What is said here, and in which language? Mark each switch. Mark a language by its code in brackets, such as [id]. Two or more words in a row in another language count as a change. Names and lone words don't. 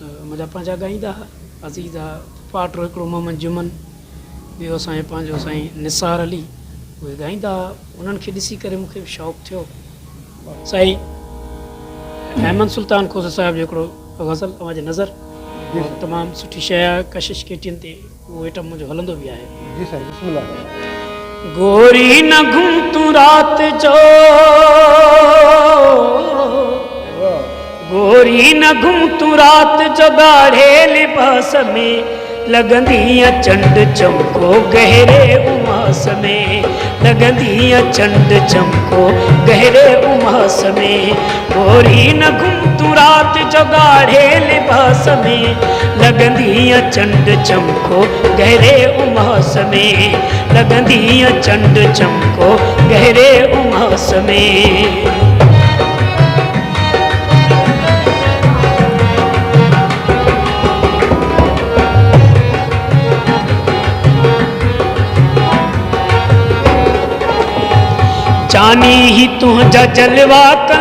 [sd] मुंहिंजा पंहिंजा ॻाईंदा हुआ, अज़ीज़ आहे पाटो हिकिड़ो मोहम्मद जुमन, ॿियो असांजो पंहिंजो साईं निसार अली, उहे ॻाईंदा हुआ। उन्हनि खे ॾिसी करे मूंखे बि शौक़ु थियो। साईं अहमद सुल्तान खोसा साहिब जो हिकिड़ो गज़ल तव्हांजे नज़र, तमामु सुठी शइ आहे, कशिश केटियुनि ते उहो आइटम मुंहिंजो हलंदो बि आहे। जी साईं, बिस्मिल्लाह। गोरी न घुम तू रात जो, गोरी न घुम तू रात जो ॻाढ़े लिबास में, लॻंदी चंड चमको गहरे उमास में, लॻंदी चंड चमको गहरे उमास में, गोरी न घुम तू रात जो ॻाढ़े लिबास में, लॻंदी चंड चमको गहरे उमास में, लॻंदी चंड चमको गहरे उमास में। जानी ही तुझा जलवा कल